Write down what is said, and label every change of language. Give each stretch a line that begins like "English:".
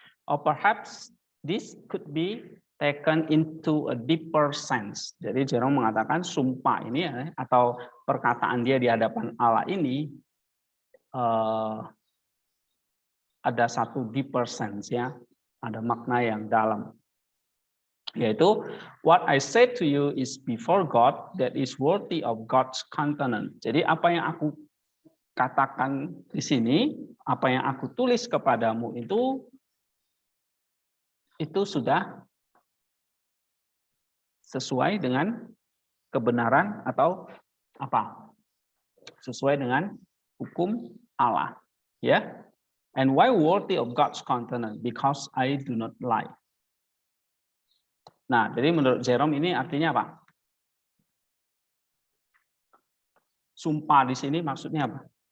English: Or perhaps this could be taken into a deeper sense.
Indonesian: Jadi Jerome mengatakan sumpah ini atau perkataan dia di hadapan Allah ini ada satu
English: deeper sense
Indonesian: ya, ada makna yang dalam. Yaitu
English: what I say to you is before God that is worthy of God's countenance.
Indonesian: Jadi apa yang aku katakan di sini, apa yang aku tulis kepadamu itu sudah sesuai dengan kebenaran atau apa? Sesuai dengan hukum Allah, ya.
English: And why worthy of God's countenance? Because I do not lie.
Indonesian: Nah, jadi menurut Jerome ini artinya apa? Sumpah di sini maksudnya apa?